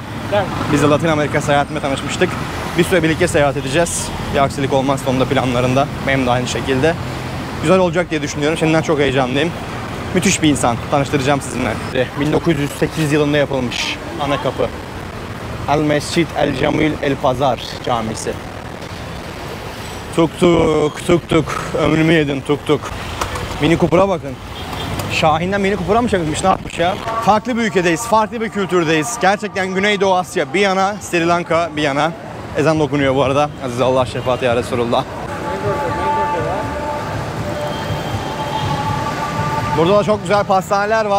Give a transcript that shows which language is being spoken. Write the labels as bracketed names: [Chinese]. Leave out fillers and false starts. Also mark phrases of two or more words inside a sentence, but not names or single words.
[Turkish] Biz de Latin Amerika seyahatime tanışmıştık. Bir süre birlikte seyahat edeceğiz. Bir aksilik olmazsa onun da planlarında. Benim de aynı şekilde. Güzel olacak diye düşünüyorum. Şimdiden çok heyecanlıyım. Müthiş bir insan. Tanıştıracağım sizinle. 1908 yılında yapılmış ana kapı. El Mescid El Camil El Pazar Camisi. Tuk tuk tuk tuk. Ömrümü yedin tuk tuk. Mini Cooper'a bakın. Şahin'den Mini Cooper'a mı çakılmış, ne yapmış ya? Farklı bir ülkedeyiz, farklı bir kültürdeyiz. Gerçekten Güneydoğu Asya bir yana, Sri Lanka bir yana. Ezan dokunuyor bu arada. Aziz Allah şefaat ya Resulullah. Burada da çok güzel pastaneler var.